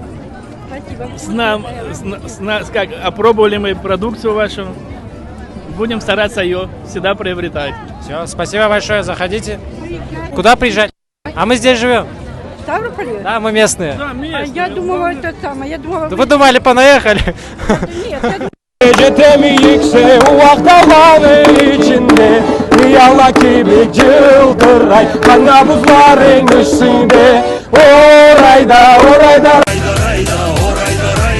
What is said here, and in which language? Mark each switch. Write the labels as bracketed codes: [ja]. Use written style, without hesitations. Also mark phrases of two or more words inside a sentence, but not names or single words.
[ru] Как опробовали мы продукцию вашу, будем стараться ее всегда приобретать. Все, спасибо большое, заходите. Куда приезжать? А мы здесь живем. Ставрополе? Да, мы местные. Да, А местные. я думала, это самое, я думала... Да вы думали, понаехали? Нет, я [crh] Gecemi yüksek dağların içinde Rüyalar gibi cıldıray Kana buzların üstünde Orayda, orayda